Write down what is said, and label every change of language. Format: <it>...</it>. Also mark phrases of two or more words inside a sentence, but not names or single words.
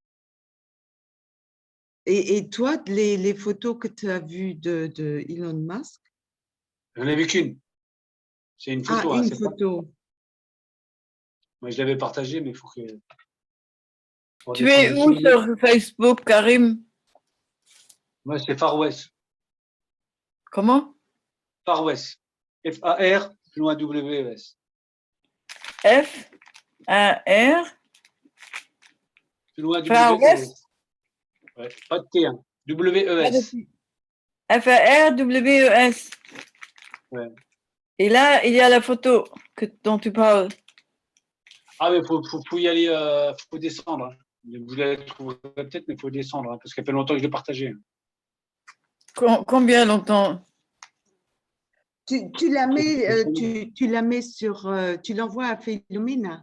<fr>Et toi, les photos que tu as vues de Elon Musk? J'en ai vu qu'une. C'est une photo, Ah, hein, une c'est pas. photo. Moi, je l'avais partagée, mais il faut que. Tu es où sur Facebook, Karim? Moi, c'est Far West. Comment? Far West. F-A-R, plus loin W-E-S. F-A-R? Plus loin Far West? W-E-S. Ouais, pas de T, hein. W-E-S. F-A-R-W-E-S. Ouais. Et là, il y a la photo dont tu parles. Ah, mais faut y aller, faut descendre. Hein. Vous la trouverez peut-être, mais il faut descendre, hein, parce qu'elle fait longtemps que je l'ai partagée. Combien longtemps? Tu la mets, tu la mets sur, tu l'envoies à Philomena.</fr>